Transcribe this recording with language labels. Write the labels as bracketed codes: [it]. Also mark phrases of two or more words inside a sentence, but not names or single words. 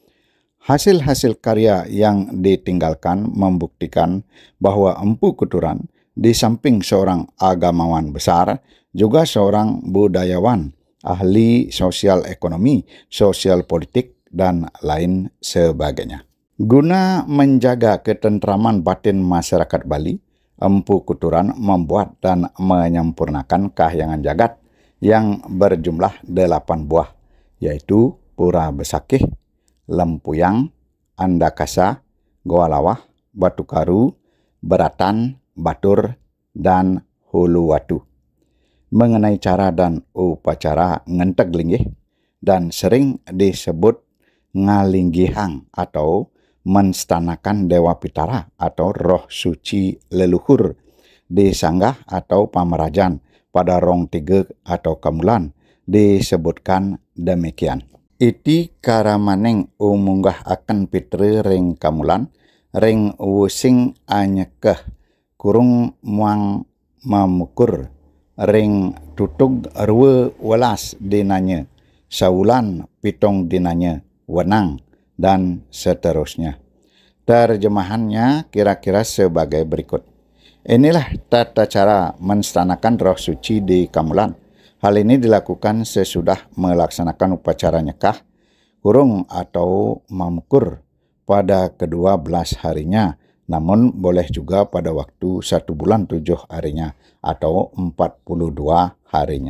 [id] Hasil-hasil karya yang ditinggalkan membuktikan bahwa Empu Kuturan di samping seorang agamawan besar, juga seorang budayawan, ahli sosial ekonomi, sosial politik, dan lain sebagainya. Guna menjaga ketentraman batin masyarakat Bali, Empu Kuturan membuat dan menyempurnakan kahyangan jagat yang berjumlah 8 buah, yaitu Pura Besakih, Lempuyang, Andakasa, Goalawah, Batu Karu, Beratan, Batur, dan Huluwatu. Mengenai cara dan upacara ngenteg linggih dan sering disebut ngalinggihang atau menstanakan Dewa Pitara atau roh suci leluhur disanggah atau pamerajan pada rong 3 atau kamulan disebutkan demikian. [kaw] Iti karamaneng umunggah akan pitre ring kamulan, ring wusing anyekeh, kurung muang mamukur, ring tutug arwe welas dinanya, saulan pitong dinanya, wenang, [id] dan seterusnya. Terjemahannya kira-kira sebagai berikut. Inilah tata cara menstanakan roh suci di kamulan. Hal ini dilakukan sesudah melaksanakan upacara nyekah, kurung atau mamukur pada ke-12 harinya, namun boleh juga pada waktu 1 bulan 7 harinya atau 42 harinya.